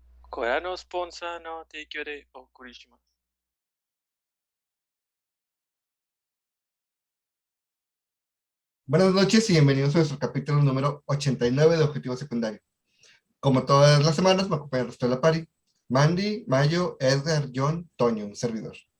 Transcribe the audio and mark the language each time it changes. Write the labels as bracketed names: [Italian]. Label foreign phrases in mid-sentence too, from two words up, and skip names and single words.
[Japanese] これのスポンサーの提供でお送りします。 [Spanish] Buenas noches y bienvenidos a nuestro capítulo número 89 de Objetivo Secundario. Como todas las semanas, me acompaña el resto de la party. Mandy, Mayo, Edgar, John, Toño, un servidor.